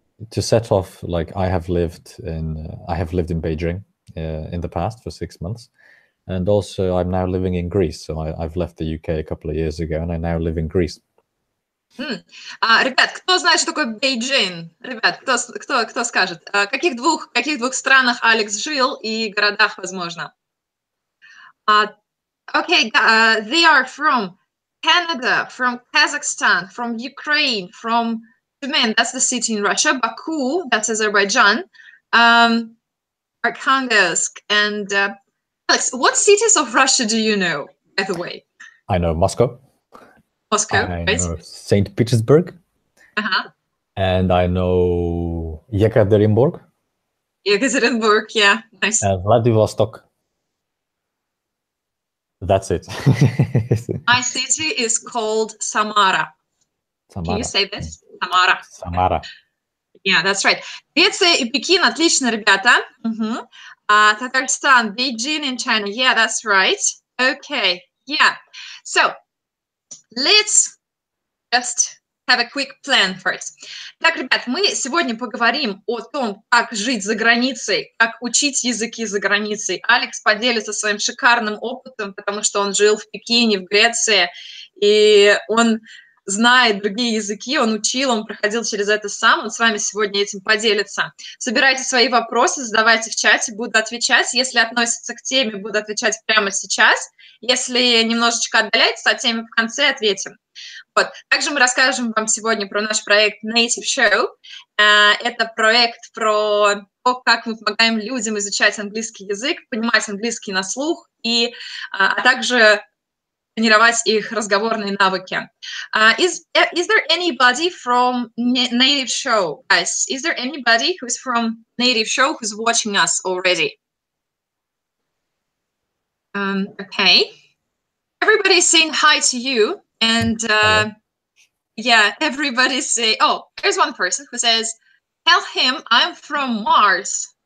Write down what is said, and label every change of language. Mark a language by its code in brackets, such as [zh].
[en] To set off, like I have lived in Beijing in the past for 6 months, and also I'm now living in Greece. So I've left the UK a couple of years ago, and I now live in Greece. [ru] Ребят, кто знает, что такое Бейджин? Ребят, кто скажет? В каких двух странах Алекс жил и городах, возможно? [en] Okay, they are from Canada, from Kazakhstan, from Ukraine, from Tyumen, that's the city in Russia, Baku, that's Azerbaijan, Arkhangelsk, and Alex, what cities of Russia do you know, by the way? I know Moscow. I know St. Petersburg. And I know Yekaterinburg. Yekaterinburg, yeah, nice. And Vladivostok. That's it. My city is called Samara. Can you say this? Samara. Samara. Yeah, that's right. [ru] Греция и Пекин, отлично, ребята. [en] Tatarstan, Beijing in China. Yeah, that's right. Okay, yeah. So, let's just have a quick plan first. [ru] Так, ребят, мы сегодня поговорим о том, как жить за границей, как учить языки за границей. Алекс поделится своим шикарным опытом, потому что он жил в Пекине, в Греции, и он знает другие языки, он учил, он проходил через это сам, он с вами сегодня этим поделится. Собирайте свои вопросы, задавайте в чате, буду отвечать. Если относится к теме, буду отвечать прямо сейчас. Если немножечко отдаляется от темы, в конце ответим. Вот. Также мы расскажем вам сегодня про наш проект Native Show. Это проект про то, как мы помогаем людям изучать английский язык, понимать английский на слух, а также тренировать их разговорные навыки. [en] Is there anybody from Native Show, guys? Is there anybody who's from Native Show who's watching us already? Okay. Everybody's saying hi to you, and yeah, everybody's saying, oh, there's one person who says, tell him I'm from Mars.